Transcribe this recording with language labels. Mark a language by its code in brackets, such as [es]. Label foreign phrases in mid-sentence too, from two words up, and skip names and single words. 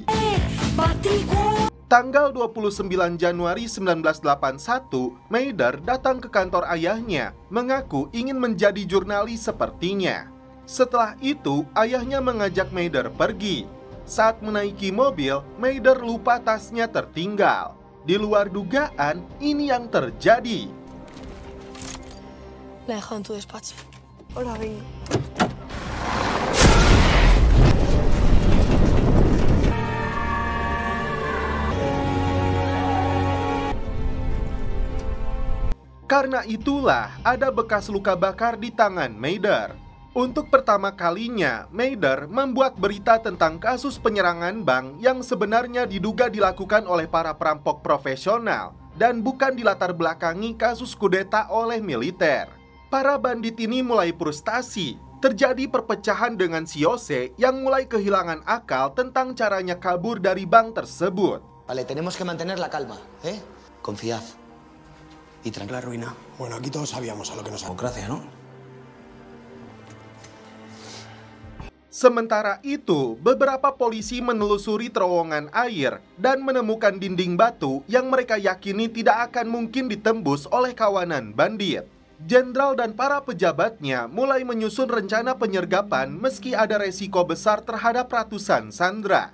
[id] Tanggal 29 Januari 1981, Maider datang ke kantor ayahnya, mengaku ingin menjadi jurnalis sepertinya. Setelah itu, ayahnya mengajak Maider pergi. Saat menaiki mobil, Maider lupa tasnya tertinggal. Di luar dugaan, ini yang terjadi. [es] La he dejado en tu despacho. Hola, vengo. [id] Karena itulah ada bekas luka bakar di tangan Maider. Untuk pertama kalinya, Maider membuat berita tentang kasus penyerangan bank yang sebenarnya diduga dilakukan oleh para perampok profesional dan bukan dilatar belakangi kasus kudeta oleh militer. Para bandit ini mulai frustasi. Terjadi perpecahan dengan si Jose yang mulai kehilangan akal tentang caranya kabur dari bank tersebut. [es] Vale, tenemos que mantener la calma, ¿eh? Confiad. Y tranquila ruina. Bueno, aquí todos sabíamos a lo que nos... Democracia, ¿no? [id] Sementara itu, beberapa polisi menelusuri terowongan air dan menemukan dinding batu yang mereka yakini tidak akan mungkin ditembus oleh kawanan bandit. Jenderal dan para pejabatnya mulai menyusun rencana penyergapan meski ada resiko besar terhadap ratusan sandera.